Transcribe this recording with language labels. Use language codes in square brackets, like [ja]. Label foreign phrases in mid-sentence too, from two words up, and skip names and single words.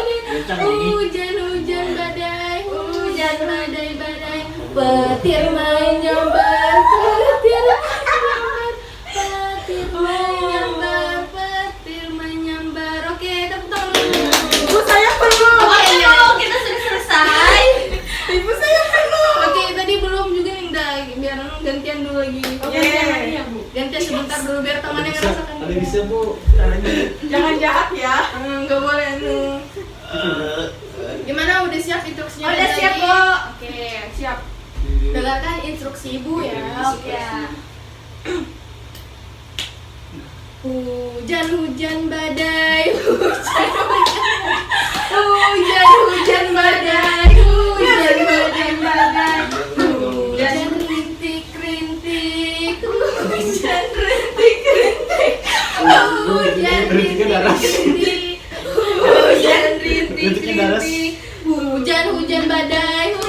[id] badai, hujan badai, petir menyambar, petir menyambar. Oke, tepuk tangan. Ibu saya perlu. Oke, ya, kita sudah selesai. Ibu saya perlu. Oke, tadi belum juga nih, udah biar gantian dulu lagi. Oke, ya, Bu. Gantian sebentar dulu biar temannya ngerasakan. Ada bisa Bu. Caranya. Jangan jahat ya. Nggak boleh nih. Gimana, udah siap instruksinya? Udah Lagi? siap, Bu. Oke, Siap. dengarkan instruksi Ibu ya. Oke. Hujan badai, hujan badai, hujan rintik-rintik, hujan rintik-rintik, hujan rintik-rintik, hujan rintik-rintik, hujan badai,